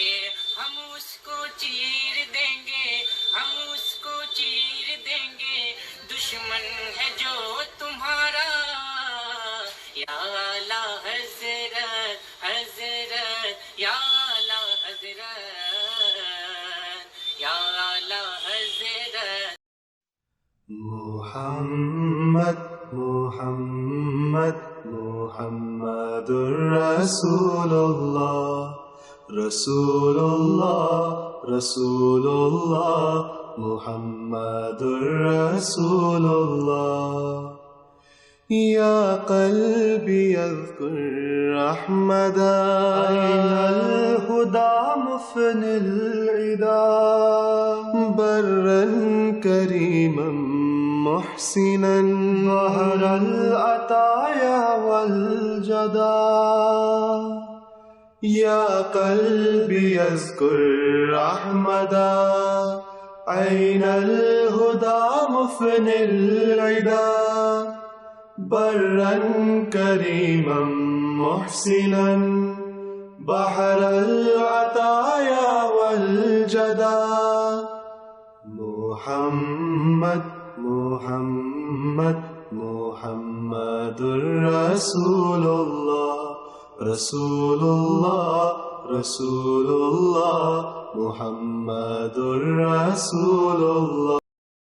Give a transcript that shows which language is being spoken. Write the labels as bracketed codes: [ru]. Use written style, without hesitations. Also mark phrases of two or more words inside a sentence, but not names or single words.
[ur] ہم اس کو چیر دیں گے، ہم اس کو چیر دیں گے، دشمن ہے جو تمہارا. یا اعلیٰ حضرت حضرت، یا اعلیٰ حضرت، یا اعلیٰ حضرت. [ar] محمد محمد محمد رسول الله رسول الله رسول الله محمد رسول الله. يا قلبي اذكر أحمدا عين الهدى مفني العدى برا كريما محسنا زهر العطايا والجدا. يا قلبي اذكر أحمدا عين الهدى مفني العدى برا كريما محسنا بحر العطايا والجدا. محمد محمد محمد رسول الله رسول الله رسول الله محمد رسول الله.